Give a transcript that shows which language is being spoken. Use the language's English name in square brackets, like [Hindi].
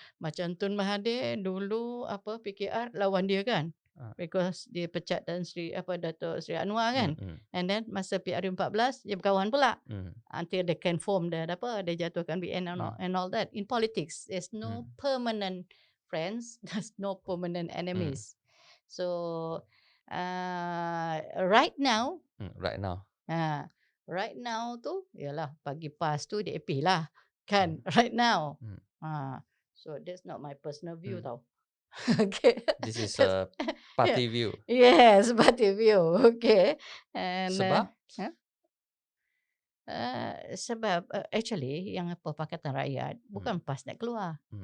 [Malay] Macam Tun Mahathir dulu apa PKR lawan dia kan. [English] Because [Malay] dia pecat Dato' Sri Anwar kan. [English] And then [Malay] masa PRU 14 dia berkawan pula. [English] Until they can form [Malay] dia jatuhkan [English] BN and all that. In politics, there's no permanent friends, there's no permanent enemies. So right now, right now [Malay] tu ialah bagi PAS tu DAP lah kan. [English] Right now. So that's not my personal view tau. Okay. This is a party view. Yes, party view. Okay. And [Malay] Sebab? Sebab [English] actually [Malay] yang Pakatan Rakyat bukan PAS nak keluar.